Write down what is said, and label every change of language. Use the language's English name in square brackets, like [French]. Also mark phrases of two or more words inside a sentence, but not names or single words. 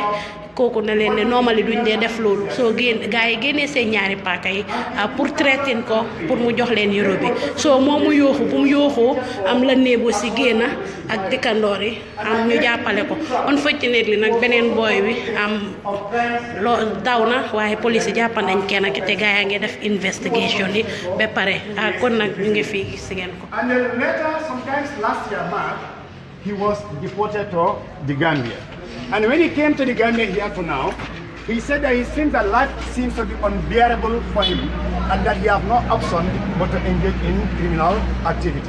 [Wolof] kooku na leen ne normally duñ dee def loolu soo gars yi génnee seen ñaari paaka yi [French] pour traiter [Wolof] ko pour mu jox leen euro bi soo moom mu yooxu bu mu yooxoo am la néebo si génn ak dëkkandoor yi am ñu jàppale ko unfortunately nag beneen booy bi am loo daw na waaye police yi jàpp nañ kenn te gars yaa ngi def investigation yi ba pare kon nag ñu ngi fii gis ngeen ko. [English] And then later, sometimes last year, March, he was deported to the Gambia. And when he came to the Gambia here to now, he said that he seems that life seems to be unbearable for him and that he has no option but to engage in criminal activities.